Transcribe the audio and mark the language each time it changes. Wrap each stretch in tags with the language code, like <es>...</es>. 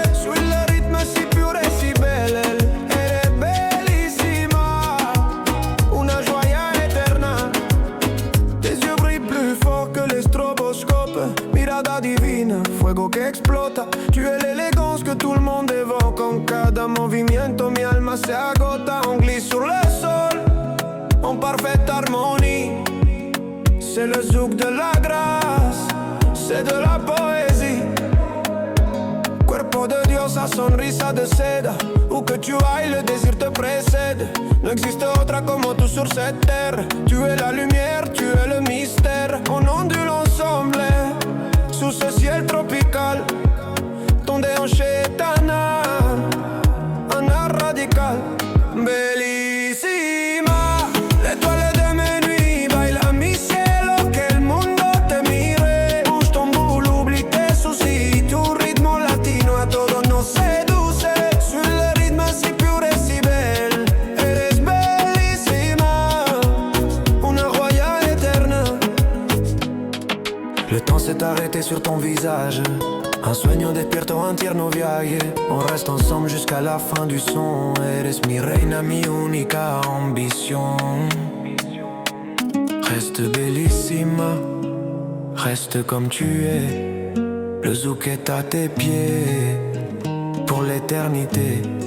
<fr>Suis le rythme si pure et si belle,</fr> <es>eres bellissima, una joya eterna.</es> <fr>Tes yeux brillent plus fort que les stroboscopes,</fr> <es>mirada divina, fuego que explota.</es> <fr>Tu es l'élégance que tout le monde évoque.</fr> <es>En cada movimiento mi alma se agota.</es> <fr>On glisse sur le sol, en parfaite harmonie. C'est le zouk de la grâce, c'est de la poésie.</fr> <es>Cuerpo de diosa, sonrisa de seda.</es> <fr>Où que tu ailles, le désir te précède.</fr> <es>No existe otra como tú</es> <fr>sur cette terre. Tu es la lumière, tu es le mystère. On ondule ensemble sous ce ciel tropical. Ton déhanché est un art radical.</fr> <es>Bellissima,</es> <fr>l'étoile de mes nuits,</fr> <es>baila mi cielo, que el mundo te mire.</es> <fr>Bouge ton boule, oublie tes soucis,</fr> <es>tu ritmo latino a todo nos seduce.</es> <fr>Suis le rythme si pure et si belle,</fr> <es>eres bellissima, una joya eterna.</es> <fr>Le temps s'est arrêté sur ton visage.</fr> <es>Un sueño despierto, un tierno viaje.</es> <fr>On reste ensemble jusqu'à la fin du son.</fr> <es>Eres mi reina, mi única</es> <fr>ambition. Reste bellissima, reste comme tu es. Le zouk est à tes pieds pour l'éternité.</fr>